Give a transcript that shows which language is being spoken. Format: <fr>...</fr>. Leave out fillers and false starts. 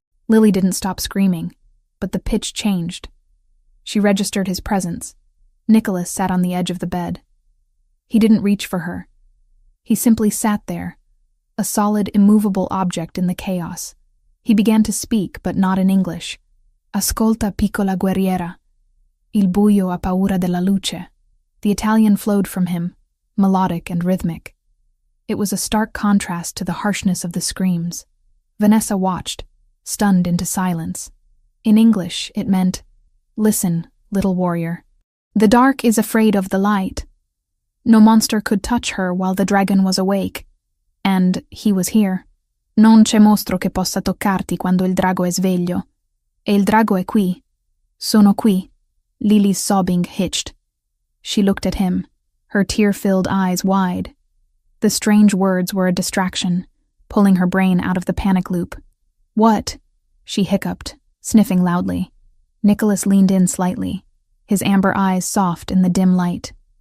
<en>Lily didn't stop screaming, but the pitch changed. She registered his presence. Nicholas sat on the edge of the bed. He didn't reach for her. He simply sat there, a solid, immovable object in the chaos. He began to speak, but not in English.</en> <it>Ascolta, piccola guerriera. Il buio ha paura della luce.</it> <en>The Italian flowed from him, melodic and rhythmic. It was a stark contrast to the harshness of the screams. Vanessa watched, stunned into silence. In English, it meant, "Listen, little warrior. The dark is afraid of the light. No monster could touch her while the dragon was awake. And he was here.</en> <it>Non c'è mostro che possa toccarti quando il drago è sveglio. E il drago è qui. Sono qui."</it> <en>Lily's sobbing hitched. She looked at him, her tear-filled eyes wide. The strange words were a distraction, pulling her brain out of the panic loop. "What?" she hiccuped, sniffing loudly. Nicholas leaned in slightly, his amber eyes soft in the dim light.</en>